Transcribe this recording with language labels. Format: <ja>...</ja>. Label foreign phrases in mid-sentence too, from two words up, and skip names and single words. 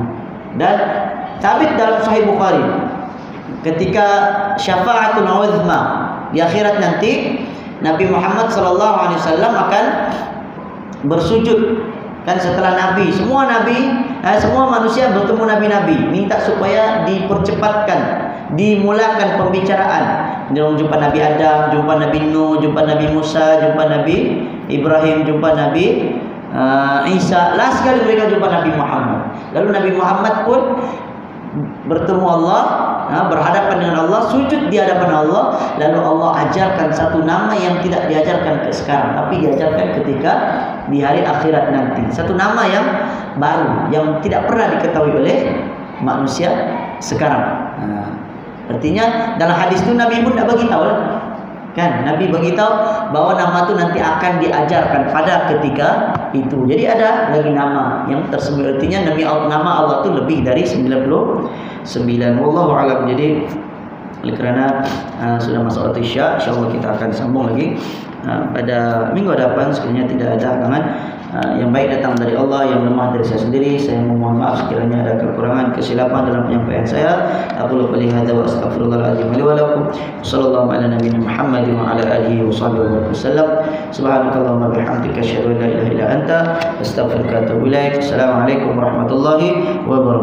<ms>Dan sabit dalam Sahih Bukhari ketika</ms> <ar>الشفاعة العظمى</ar> <ms>di akhirat nanti, Nabi Muhammad SAW akan bersujud kan setelah Nabi, semua manusia bertemu Nabi-Nabi, minta supaya dipercepatkan, dimulakan pembicaraan jumpa Nabi Adam, jumpa Nabi Nuh, jumpa Nabi Musa, jumpa Nabi Ibrahim, jumpa Nabi Isa. Last sekali mereka jumpa Nabi Muhammad. Lalu Nabi Muhammad pun bertemu Allah, berhadapan dengan Allah, sujud di hadapan Allah. Lalu Allah ajarkan satu nama yang tidak diajarkan sekarang, tapi diajarkan ketika di hari akhirat nanti. Satu nama yang baru, yang tidak pernah diketahui oleh manusia sekarang. Artinya dalam hadis itu Nabi pun tidak beritahu kan? Nabi beritahu bahwa nama itu nanti akan diajarkan pada ketika itu. Jadi ada lagi nama yang tersebut. Artinya nama Allah itu lebih dari 99.</ms> <ar>والله أعلم.</ar> <ms>Jadi kerana sudah masuk waktu Isya, insyaallah kita akan sambung lagi pada minggu depan. Sekiranya tidak ada halangan, yang baik datang dari Allah, yang lemah dari saya sendiri. Saya mohon maaf sekiranya ada kekurangan, kesilapan dalam penyampaian saya. Aku lupa lihada wa astaghfirullahaladzim wa lakum.</ms> <ar>صلى الله على نبينا محمد وعلى آله وصحبه وسلم. سبحانك اللهم وبحمدك أشهد أن لا إله إلا أنت أستغفرك وأتوب إليك. السلام عليكم ورحمة الله وبركاته.</ar>